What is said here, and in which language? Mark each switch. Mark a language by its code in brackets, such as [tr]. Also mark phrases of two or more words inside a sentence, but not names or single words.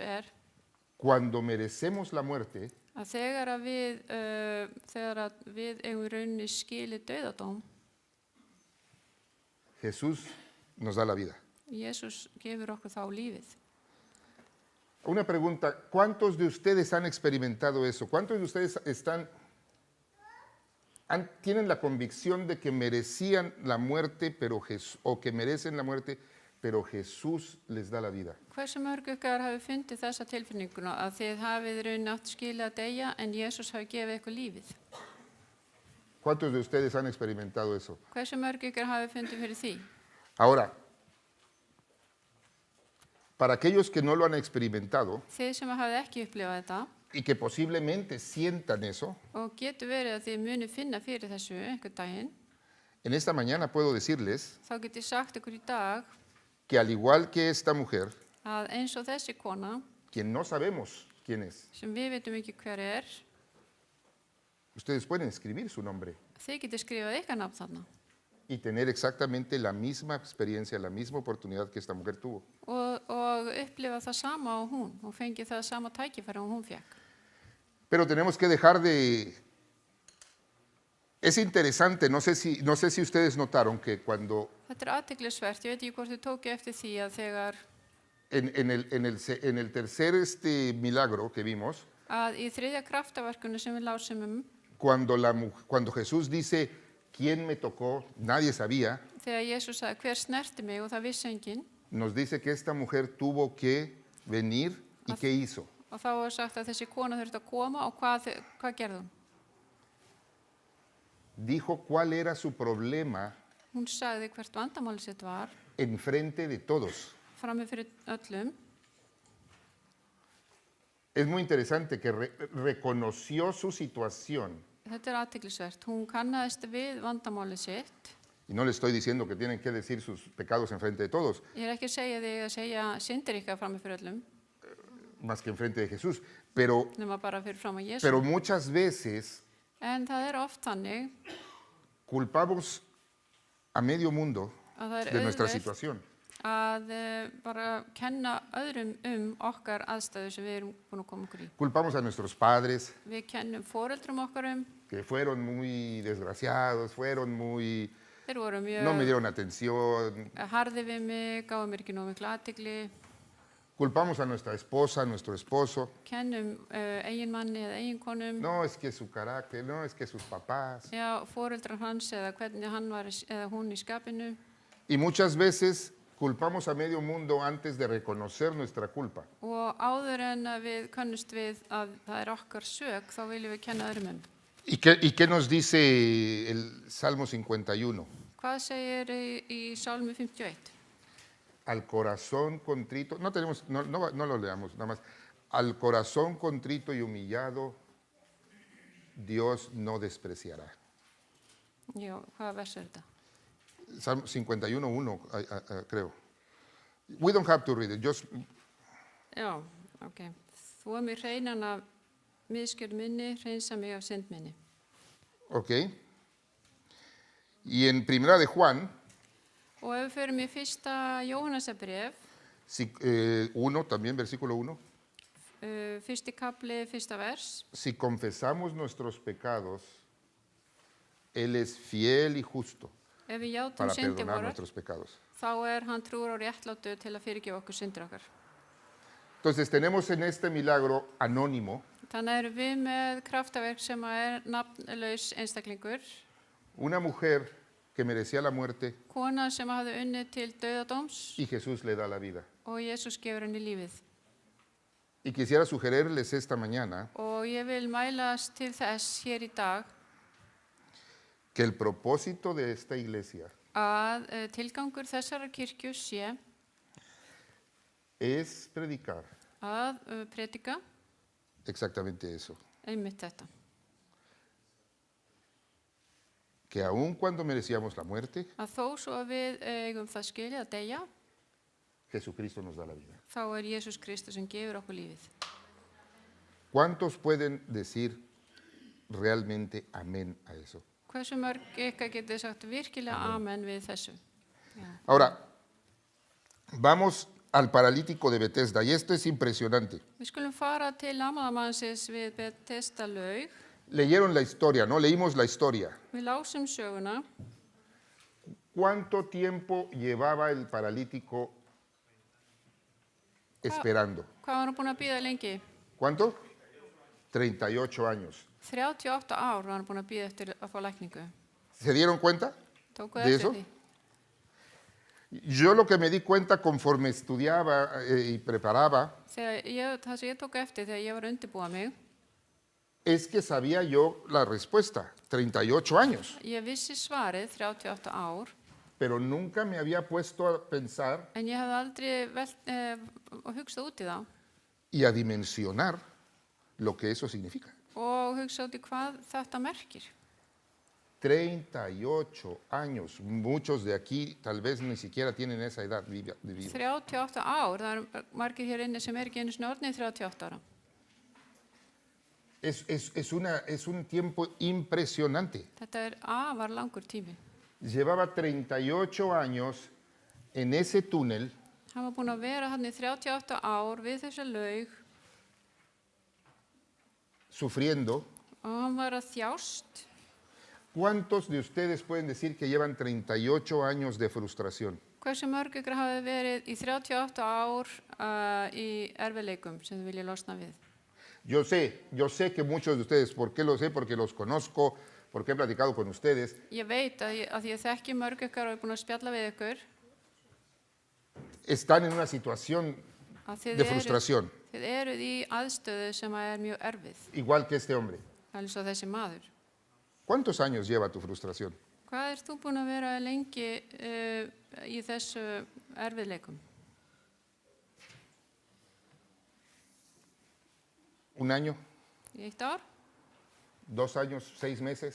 [es] cuando merecemos la muerte, [is] að þegar við eigum í rauninni skilið dauðadóm, [es] Jesús nos da la vida. [is] Jesús gefur okkur þá lífið. [es] Una pregunta, ¿cuántos de ustedes han experimentado eso? ¿Cuántos de ustedes tienen la convicción de que merecían la muerte, o que merecen la muerte, pero Jesús les da la vida? [is] Hversu mörg ykkar hafi fundið þessa tilfinninguna að þið hafið rauninni átt skilið að deyja en Jesús hafi gefið ykkur lífið? [es] ¿Cuántos de ustedes han experimentado eso? [is] Hversu mörg ykkar hafi fundið fyrir því? [es] Ahora, para aquellos que no lo han experimentado [is] Þið sem hafið ekki upplifað þetta [es] y que posiblemente sientan eso, [is] og getur verið að þið muni finna fyrir þessu einhvern daginn, [es] en esta mañana puedo decirles [is] þá get ég sagt ykkur í dag [es] que al igual que esta mujer, [is] að eins og þessi kona [es] quien no sabemos quién es, [is] sem við veitum ekki hver [es] ustedes pueden escribir su nombre [is] þið getur skrifað ykkar nafn þarna [es] y tener exactamente la misma experiencia, la misma oportunidad que esta mujer tuvo. [is] og upplifa það sama á hún og fengi það sama tækifæri og hún fekk. [es] Pero tenemos que dejar de... Es interesante, no sé si ustedes notaron que cuando [is] Þetta athyglisvert, ég veit ekki hvort þið tóku eftir því að þegar [es] en el tercer milagro que vimos, [is] að í þriðja kraftaverkunu sem við lásum [es] cuando Jesús dice, ¿quién me tocó? Nadie sabía. [is] þegar Jesús sagði hver snerti mig og það vissi enginn, [es] Nos dice que esta mujer tuvo que venir y ¿qué hizo? [is] og þá var sagt að þessi kona þurfti að koma og hvað gerði hún? [es] Dijo cuál era su problema [is] Hún sagði hvert vandamáli sitt var [es] enfrente de todos. [is] frammi fyrir öllum. [es] Es muy interesante que reconoció su situación. [is] Þetta athyglisvert. Hún kannaðist við vandamáli sitt. [es] Y no le estoy diciendo que tienen que decir sus pecados enfrente de todos, [is] Ég ekki að segja þig að segja syndir ykkar frammi fyrir öllum, [es] más que enfrente de Jesús. Pero [is] nema bara fyrir fram að Jesú. [es] muchas veces [is] En það oft þannig [es] culpamos a medio mundo [is] að það [es] de nuestra [is] auðvelt [es] situación. [is] að bara kenna öðrum okkar aðstæðu sem við erum búin að koma okkur í. [es] Culpamos a nuestros padres, [is] Við kennum foreldrum okkar [es] que fueron muy desgraciados, [is] þeir voru [es] no me [is] mjög [es] dieron atención. [is] harði við mig, gáðu mér ekki nóg mikla athygli. [es] Culpamos a nuestra esposa, a nuestro esposo. [is] Kennum eiginmanni eða eiginkonum, [es] No, es que su carácter, no, es que sus papás. [is] já, foreldrar hans eða hvernig hann var eða hún í skapinu. [es] Y muchas veces culpamos a medio mundo antes de reconocer nuestra culpa. [is] Og áður en að við könnust við að það okkar sök, þá viljum við kenna öðrum. [es] ¿Y qué nos dice el Salmo 51? [is] Hvað segir í Sálmi 51? [es] Al corazón contrito, no lo leamos nada más. Al corazón contrito y humillado, Dios no despreciará. [is] Já, hvaða vers þetta? [es] Salmo 51:1, creo. [en] We don't have to read it, just [is] Já, ok. Þú mig hreinan af misgjörð minni, hreinsa mig af synd minni. [es] ok. Y en Primera de Juan, [is] Og ef við förum í fyrsta Jóhannesarbref, [es] 1, también versículo 1. [is] fyrsti kapli, fyrsta vers, [es] Si confesamos nuestros pecados, Él es fiel y justo [is] ef við játum [es] para [is] syndir [es] perdonar [is] vorar, [es] nuestros pecados. [is] þá hann trúr og réttlátur til að fyrirgefa okkur syndir okkar. [es] Entonces tenemos en este milagro anónimo [is] Þannig erum við með kraftaverk sem nafnlaus einstaklingur, [es] una mujer que merecía la muerte [is] kona sem hafði unnið til dauðadóms [es] y Jesús le da la vida. [is] og Jesús gefur henni lífið. [es] Y quisiera sugerirles esta mañana [is] Og ég vil mælast til þess hér í dag [es] que el propósito de esta iglesia [is] að tilgangur þessarar kirkju sé [es] es predicar [is] að predika [es] exactamente eso. [is] einmitt þetta. [es] Que aun cuando merecíamos la muerte, [is] Að þó svo að við eigum það skilið að deyja, [es] Jesucristo nos da la vida. [is] þá Jesús Kristus sem gefur okkur lífið. [es] ¿Cuántos pueden decir realmente amén a eso? [is] Hversu mörg ykkar getið sagt virkilega amen við þessu? Já. [es] Ahora, vamos al paralítico de Bethesda, y esto es impresionante. [is] Við skulum fara til lamaðamannsins við Betesda laug. [es] Leyeron la historia, ¿no? Leímos la historia. [is] Við lásum söguna. [es] ¿Cuánto tiempo llevaba el paralítico esperando? [is] Hvað var hann búinn að bíða lengi? [es] ¿Cuánto? 38 años. [is] 38 ár var hann búinn að bíða eftir að fá lækningu. [es] ¿Se dieron cuenta? [is] Tókuð [es] ¿De [is] eftir [es] eso? [is] því? [es] Yo lo que me di cuenta conforme estudiaba y preparaba [is] Það sem ég tók eftir þegar ég var að undirbúa mig, [es] es que sabía yo la respuesta, 38 años, [is] ég vissi svarið 38 ár, [es] pero nunca me había puesto a pensar [is] en ég hafði aldrei hugsað út í það [es] y a dimensionar lo que eso significa. [is] og hugsað út í hvað þetta merkir. [es] 38 años, muchos de aquí tal vez ni siquiera tienen esa edad de vida. [is] 38 ár, það eru margir hér inni sem ekki einu sinni orðnir 38 ára. [es] Es un tiempo impresionante. [is] Þetta afar langur tími. [es] Llevaba 38 años en ese túnel [is] Hann var búinn að vera hann í 38 ár við þessa laug [es] sufriendo. [is] og hann var að þjást. [es] ¿Cuántos de ustedes pueden decir que llevan 38 años de frustración? [is] Hversu mörg ykkur hafi verið í 38 ár í erfiðleikum sem þið vilja losna við? [es] Yo sé que muchos de ustedes, ¿por qué lo sé? Porque los conozco, porque he platicado con ustedes. [is] Ég veit að ég þekki mörg ykkar og er búin að spjalla við ykkur [es] Están en una situación [is] að [es] de frustración, [is] þið eruð í aðstöðu sem er mjög erfið, [es] igual que este hombre. [is] alveg svo þessi maður. [es] ¿Cuántos años lleva tu frustración? [is] Hvað ert þú búin að vera lengi í þessu erfiðleikum? [es] ¿Un año? [is] Í 1 ár? [es] 2 años, 6 meses.